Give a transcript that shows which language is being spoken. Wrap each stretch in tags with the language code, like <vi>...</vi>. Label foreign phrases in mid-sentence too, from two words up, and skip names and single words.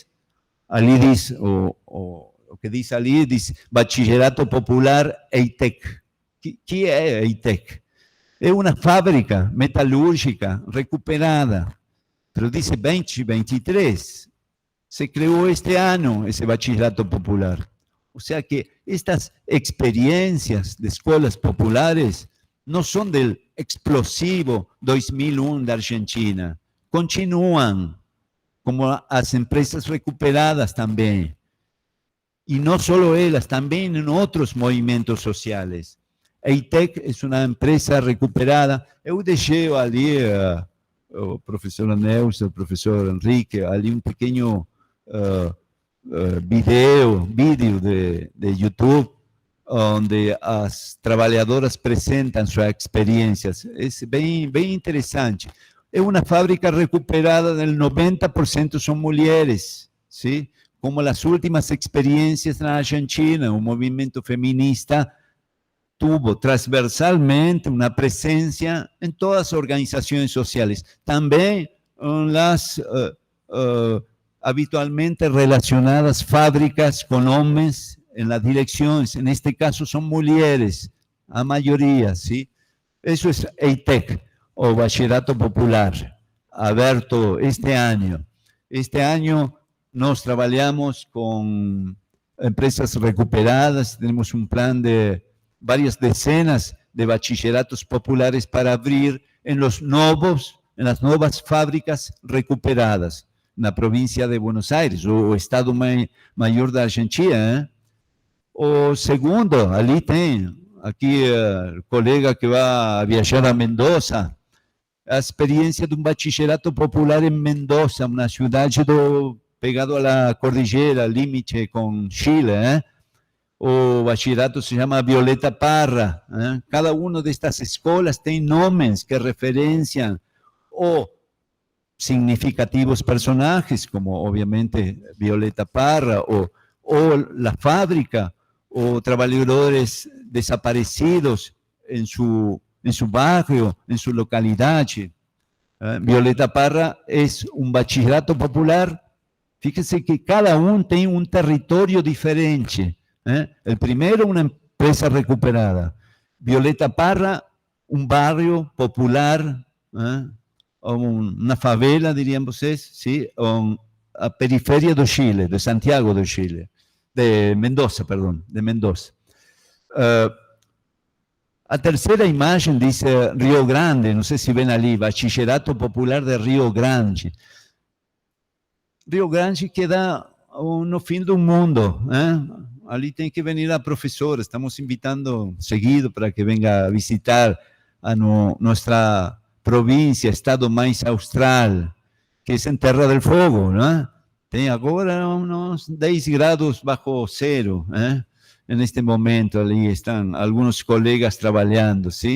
<pt>Ali diz, o que diz ali, diz Bachillerato Popular EITEC. Que é EITEC? É uma fábrica metalúrgica recuperada. Pero diz 2023. Se criou este ano esse Bachillerato Popular.</pt> <es>O sea que estas experiencias de escuelas populares no son del explosivo 2001 de Argentina. Continúan como las empresas recuperadas también. Y no solo ellas, también en otros movimientos sociales.</es> <pt>EITEC</pt> <es>es una empresa recuperada.</es> <pt>Eu deixei ali, o profesor Neuza, o profesor Enrique, ali</pt> <es>un pequeño vídeo de</es> <pt>YouTube, onde as trabalhadoras apresentam suas experiências. É bem interessante. É uma fábrica recuperada, del 90% são mulheres, ¿sí? Como as últimas experiências na Argentina, o movimento feminista tuvo transversalmente uma presença em todas as organizações sociais, também</pt> <es>las habitualmente relacionadas fábricas con hombres en las direcciones, en este caso son mujeres,</es> <pt>a mayoría, ¿sí?</pt> <es>Eso es EITEC, o Bachillerato Popular, abierto este año. Este año nos trabajamos con empresas recuperadas, tenemos un plan de varias decenas de bachilleratos populares para abrir en las nuevas fábricas recuperadas.</es> <pt>Na província de Buenos Aires, o Estado Maior da Argentina. O segundo, ali tem, aqui o colega que vai viajar a Mendoza, a experiência de um bachillerato popular em Mendoza, uma cidade pegado à cordilheira, limite com Chile. O bachillerato se chama Violeta Parra. Cada uma destas escolas tem nomes que referenciam o</pt> <es>significativos personajes,</es> <pt>como obviamente Violeta Parra, o</pt> <es>la fábrica, o trabajadores desaparecidos en su barrio, en su localidad. Violeta Parra es un bachillerato popular. Fíjense que cada uno tiene un territorio diferente. El primero, una empresa recuperada. Violeta Parra, un barrio popular, una favela, dirían vocês, ¿sí?</es> <pt>A periferia do Chile, de Santiago do Chile, de Mendoza, perdón, de Mendoza. A terceira imagem diz Rio Grande, não sei se ven ali, Bachillerato Popular de Rio Grande. Rio Grande queda no fim do mundo, ali tem que venir a professora,</pt> <es>estamos invitando seguido para que venga a visitar</es> <pt>a nossa província, estado mais austral, que é em</pt> <es>Terra del Fogo, né?</es> <pt>Tem agora uns 10 graus bajo zero, neste momento ali estão alguns colegas trabalhando, sim?</pt>